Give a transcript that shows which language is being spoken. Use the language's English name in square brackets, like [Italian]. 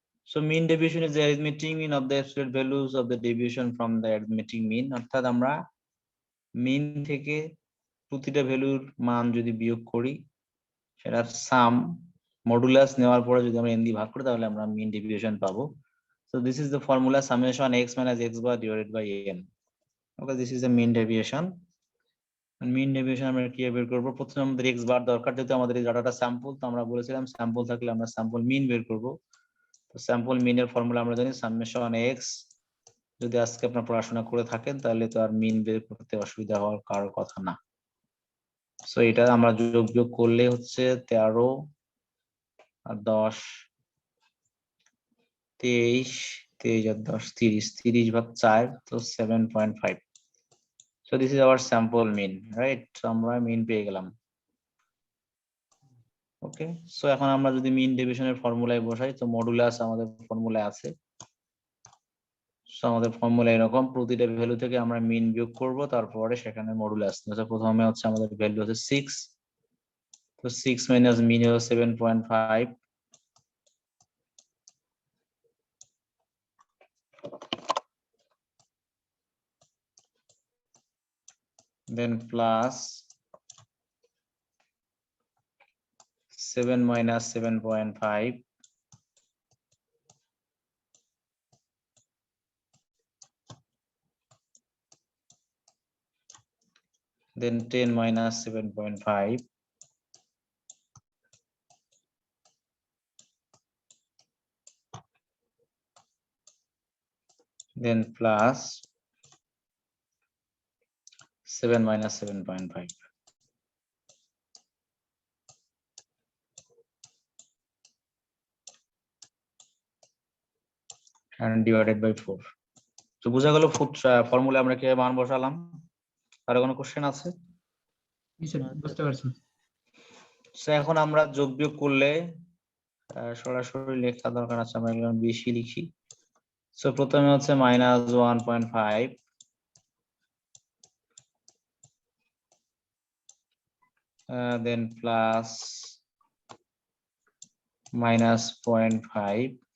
[English] So mean deviation is the arithmetic mean of the absolute values of the deviation from the arithmetic mean, [Bangla] অর্থাৎ আমরা মিন থেকে প্রতিটা ভ্যালুর মান যদি বিয়োগ করি, সেটার সাম মডুলাস নেওয়ার পরে যদি আমরা n দিয়ে ভাগ করি, তাহলে আমরা মিন ডেভিয়েশন পাবো। [English] So this is the formula summation x minus x bar divided by n. Okay, this is the mean deviation. [Bangla] And mean deviation আমরা কিভাবে বের করব? প্রথমে আমাদের x বার দরকার, যেহেতু আমাদের এই ডাটাটা স্যাম্পল, তো আমরা বলেছিলাম স্যাম্পল থাকলে আমরা স্যাম্পল মিন বের করব। তো স্যাম্পল মিনের ফর্মুলা আমরা জানি সামেশন x। যদি আজকে আপনার পড়াশোনা করে থাকেন তাহলে তো আর মিন বের করতে অসুবিধা হওয়ার কারোর কথা না। সো এটা আমরা যোগ বিয়োগ করলে হচ্ছে 13 আর 10 23, 23 আর 10 30, 30 ভাগ 4, তো 7.5। [English] So this is our sample mean, right? [Bangla] So আমরা মিন পেয়ে গেলাম। ওকে, সো এখন আমরা যদি মিন ডেভিয়েশনের ফর্মুলায় বসাই, তো মডুলাস আমাদের ফর্মুলায় আছে। সো আমাদের ফর্মুলা এরকম, প্রতিটা ভ্যালু থেকে আমরা মিন বিয়োগ করব, তারপরে সেখানে মডুলাস। প্রথমে হচ্ছে আমাদের ভ্যালু হচ্ছে 6, তো 6 মাইনাস মিন হলো 7.5, [English] then plus 7 minus 7.5, then 10 minus 7.5, then plus 7 minus 7.5, and divided by 4. [Bangla] তো বোঝা গেল ফর্মুলা আমরা কিভাবে মান বসালাম। আর কোনো কোশ্চেন আছে? বুঝতে পারছি। সো এখন আমরা যোগ বিয়োগ করলে সরাসরি লেখা দরকার আছে, আমরা এগুলো বেশি লিখি। সো প্রথমে হচ্ছে মাইনাস 1.5, [English] then plus minus 0.5,